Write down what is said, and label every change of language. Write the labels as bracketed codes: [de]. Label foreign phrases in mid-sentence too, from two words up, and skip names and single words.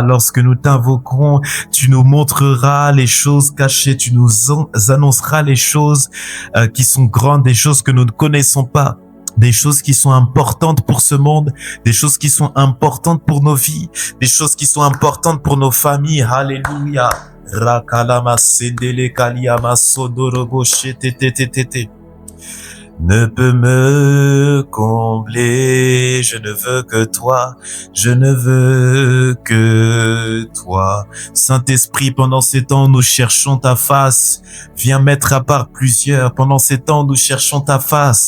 [fr] Lorsque nous t'invoquerons, tu nous montreras les choses cachées, tu nous annonceras les choses qui sont grandes, des choses que nous ne connaissons pas. Des choses qui sont importantes pour ce monde, des choses qui sont importantes pour nos vies, des choses qui sont importantes pour nos familles. Alléluia. Rakalama sendele kaliama sodorobo shetetetetete. Ne peut me combler, je ne veux que toi, je ne veux que toi. Saint-Esprit, pendant ces temps, nous cherchons ta face. Viens mettre à part plusieurs. Pendant ces temps, nous cherchons ta face.